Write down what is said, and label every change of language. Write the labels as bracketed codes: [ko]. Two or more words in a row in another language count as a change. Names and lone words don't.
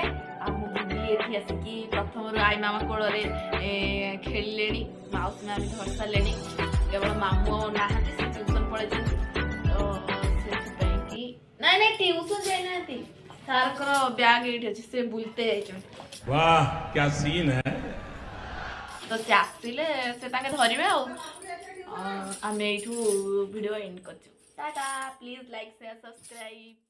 [or] ଆଉ ମୁଁ ବୁଲି ଏଠି ଆସିକି ପ୍ରଥମରୁ ଆଈ ମାମା କୋଳରେ ଖେଳିଲେଣି। ମାଉସୀ ମା ବି ଧରି ସାରିଲେଣି। କେବଳ ମାମୁଁ ନାହାନ୍ତି, ସେ ଟ୍ୟୁସନ୍ ପଳେଇଛନ୍ତି। ତ ସେଥିପାଇଁ କି ନାଇଁ ଟ୍ୟୁସନ୍ ଯାଇନାହାନ୍ତି, ସାର୍ଙ୍କର ବ୍ୟାଗ୍ ଏଇଠି ଅଛି, ସେ ବୁଲତେ ଯାଇଛନ୍ତି। [hi] वाह क्या सीन है। [or] ତ ସେ ଆସିଲେ ସେ ତାଙ୍କେ ଧରିବେ ଆଉ ଆମେ ଏଇଠୁ [en] video end [or] କରିଛୁ। ଟାଟା, [en] please like share subscribe.